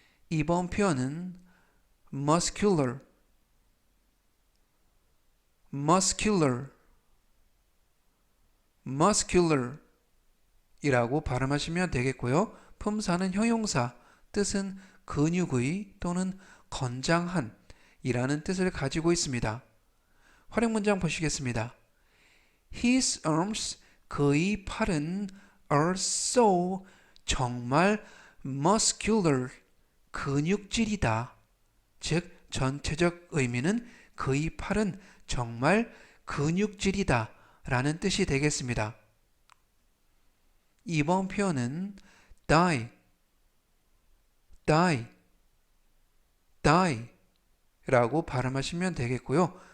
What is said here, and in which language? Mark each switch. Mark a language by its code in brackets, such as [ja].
[ko] 이번 표현은 muscular, muscular, muscular 이라고 발음하시면 되겠고요. 품사는 형용사, 뜻은 근육의 또는 건장한 이라는 뜻을 가지고 있습니다. 활용 문장 보시겠습니다. [en] His arms, [ko] 그의 팔은 [en] are so, [ko] 정말 [en] muscular, [ko] 근육질이다. 즉 전체적 의미는 그의 팔은 정말 근육질이다 라는 뜻이 되겠습니다. 이번 표현은 die, die, die 라고 발음하시면 되겠고요.